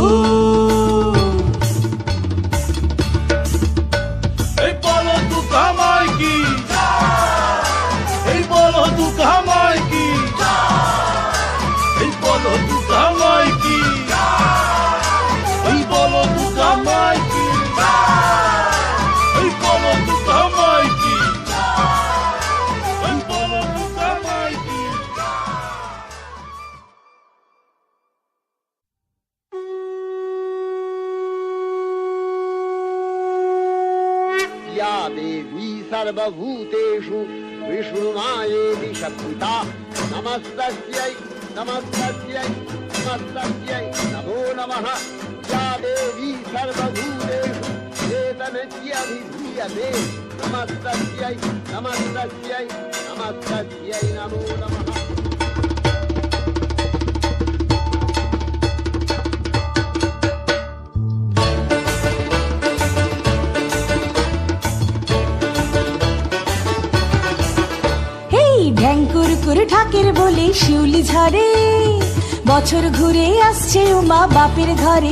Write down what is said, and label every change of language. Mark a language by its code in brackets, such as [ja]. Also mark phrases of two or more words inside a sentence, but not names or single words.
[bn] এই বলো দুর্গা [hi] माई की, [bn] এই বলো দুর্গা [hi] माई की, [bn] এই বলো দুর্গা [hi] माई की, [bn] এই বলো দুর্গা [hi] माई की, [bn] এই বলো দুর্গা [hi] माई की, [bn] এই বলো দুর্গা [hi] माई की। [sa] या देवी सर्वभूतेषु विष्णुमायेति शक्तिता नमस्तस्यै नमस्तस्यै नमस्तस्यै नमो नमः। या देवी सर्वभूतेषु चेतनस्याभिधीयते नमस्तस्यै नमस्तस्यै नमस्तस्यै नमो नमः। [bn] ঢ্যাঙ্কুর ঢাকের বলে শিউলি ঝরে, বছর ঘুরে আসছে উমা বাপের ঘরে।